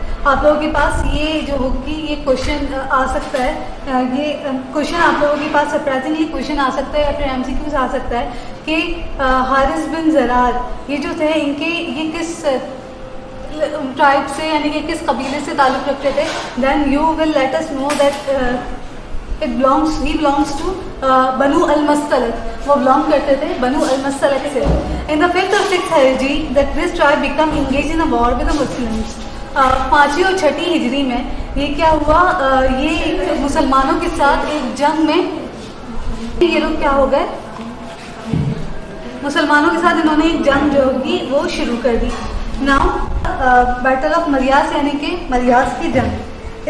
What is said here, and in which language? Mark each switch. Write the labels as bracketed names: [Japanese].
[Urdu] آپ لوگوں کے پاس یہ جو ہوگی یہ کوشچن آ سکتا ہے, یہ کوشچن آپ لوگوں کے پاس سرپرائزنگلی کوشچن آ سکتا ہے یا پھر ایم سی کیوز آ سکتا ہے کہ حارث بن زرار یہ جو تھے ان کے یہ کس ٹرائب سے یعنی کہ کس قبیلے سے تعلق رکھتے تھے. [English] Then you will let us know that he belongs to بنو المستلق. [Urdu] وہ بلانگ کرتے تھے بنو المستلق سے. [English] In the 5th or 6th Hijri that this tribe become engaged in a war with the Muslims. [Urdu] 5ویں اور 6ٹھی ہجری میں یہ کیا ہوا، یہ مسلمانوں کے ساتھ ایک جنگ میں یہ لوگ کیا ہو گئے، مسلمانوں کے ساتھ انہوں نے ایک جنگ جو ہوگی وہ شروع کر دی. [English] now battle of مریاس [Urdu] یعنی کہ مریاس کی جنگ.